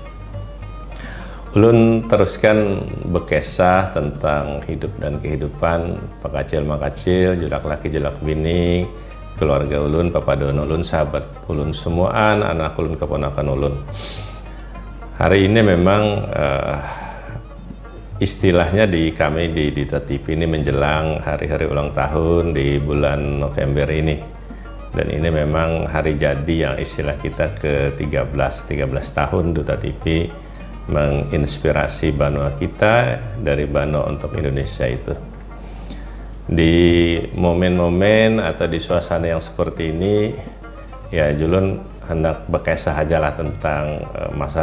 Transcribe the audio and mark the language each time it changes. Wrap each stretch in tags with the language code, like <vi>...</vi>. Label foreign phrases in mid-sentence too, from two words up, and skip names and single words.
<bjn>Ulun teruskan berkisah tentang hidup dan kehidupan pakacil makacil, julak laki julak bini, keluarga Ulun, papadon Ulun, sahabat Ulun semuaan, anak Ulun, keponakan Ulun.</bjn> <id>Hari ini memang istilahnya kami di Duta TV ini menjelang hari-hari ulang tahun di bulan November ini, dan ini memang hari jadi yang istilah kita ke-13 tahun Duta TV menginspirasi Banua kita dari Banua untuk Indonesia itu. Di momen-momen atau di suasana yang seperti ini ya Julun hendak berkisah aja lah tentang masa</id>